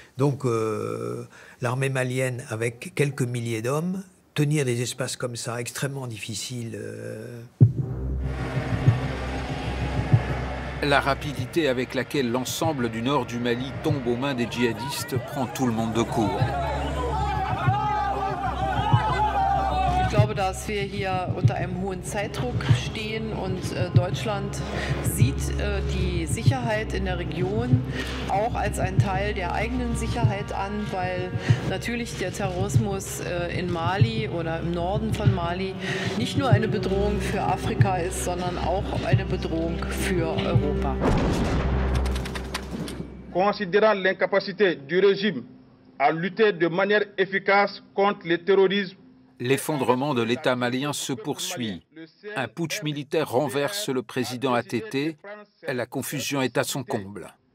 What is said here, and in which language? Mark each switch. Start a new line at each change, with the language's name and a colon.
French: Donc l'armée malienne, avec quelques milliers d'hommes, tenir des espaces comme ça, extrêmement difficiles. La rapidité avec laquelle l'ensemble du nord du Mali tombe aux mains des djihadistes prend tout le monde de court.
German: Ich glaube, dass wir hier unter einem hohen Zeitdruck stehen und Deutschland sieht die Sicherheit in der Region auch als einen Teil der eigenen Sicherheit an, weil natürlich der Terrorismus in Mali oder im Norden von Mali nicht nur eine Bedrohung für Afrika ist, sondern auch eine Bedrohung für Europa.
French: Considérant l'incapacité du régime à lutter de manière efficace contre le terrorisme, l'effondrement de l'État malien se poursuit. Un putsch militaire renverse le président ATT. La confusion est à son comble.